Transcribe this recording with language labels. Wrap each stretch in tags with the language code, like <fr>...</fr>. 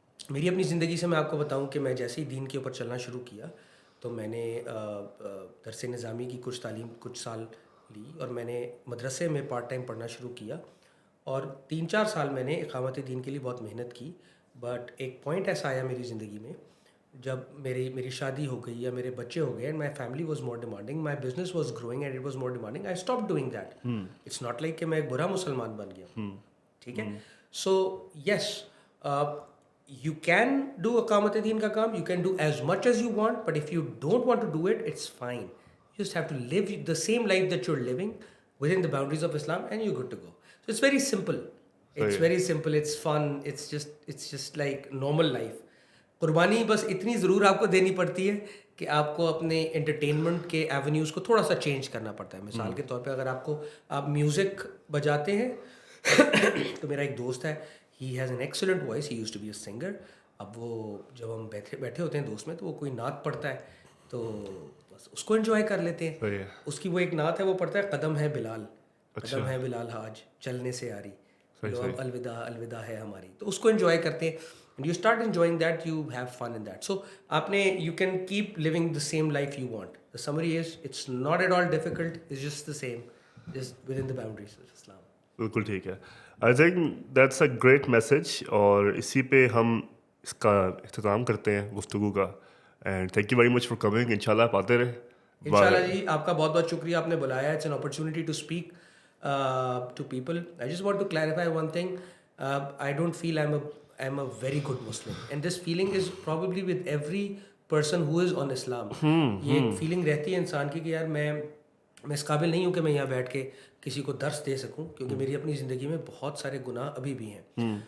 <ur>میری اپنی زندگی سے میں آپ کو بتاؤں کہ میں جیسے ہی دین کے اوپر چلنا شروع کیا تو میں نے درس نظامی کی کچھ تعلیم کچھ سال لی, اور میں نے مدرسے میں پارٹ ٹائم پڑھنا شروع کیا, اور 3-4 سال میں نے اقامت دین کے لیے بہت محنت کی. بٹ ایک پوائنٹ ایسا آیا میری زندگی میں جب میری شادی ہو گئی یا میرے بچے ہو گئے,</ur> <en>And my family was more demanding, my business was growing and it was more demanding, I stop doing that. It's not like</en> <ur>کہ میں ایک برا مسلمان بن گیا. ٹھیک ہے,</ur> <en>So yes you can do اقامت دین کا کام, you can do as much as you want, but if you don't want to do it, it's fine. You just have to live the same life that you're living within the boundaries of Islam and you're good to go. So it's very simple. It's very simple, it's fun, it's just like normal life.</en> <ur>قربانی بس اتنی ضرور آپ کو دینی پڑتی ہے کہ آپ کو اپنے انٹرٹینمنٹ کے ایونیوز کو تھوڑا سا چینج کرنا پڑتا ہے. مثال کے طور پہ اگر آپ میوزک بجاتے ہیں تو میرا ایک دوست ہے,</ur> <en>he has an excellent voice, he used to be a singer.</en> <ur>اب وہ جب ہم بیٹھے ہوتے ہیں دوست میں تو وہ کوئی نعت پڑھتا ہے تو بس اس کو انجوائے کر لیتے ہیں. اس کی وہ ایک نعت ہے, وہ پڑھتا ہے قدم ہے بلال, قدم ہے بلال حاج چلنے سے آ رہی, اب الوداع الوداع ہے ہماری, تو اس کو انجوائے کرتے ہیں.</ur> <en>And you start enjoying that, you have fun in that. So you can keep living the same life you want. The summary is, it's not at all difficult, it's just the same, just within the boundaries of Islam.</en> <ur>بالکل ٹھیک ہے.</ur> <en>I think that's a great message,</en> <ur>اور اسی پہ ہم اس کا اختتام کرتے ہیں گفتگو کا.</ur> <en>And thank you very much for coming.</en> <ur>ان شاء اللہ آپ آتے رہے. ان شاء اللہ جی, آپ کا بہت بہت شکریہ, آپ نے بلایا.</ur> <en>It's an opportunity to speak to people. I just want to clarify one thing. I don't feel I am a very good Muslim, and this feeling is probably with every person who is on Islam.</en> <ur>یہ ایک feeling رہتی ہے انسان کی کہ یار میں اس قابل نہیں ہوں کہ میں یہاں بیٹھ کے کسی کو درس دے سکوں, کیونکہ میری اپنی زندگی میں بہت سارے گناہ ابھی بھی ہیں.</ur>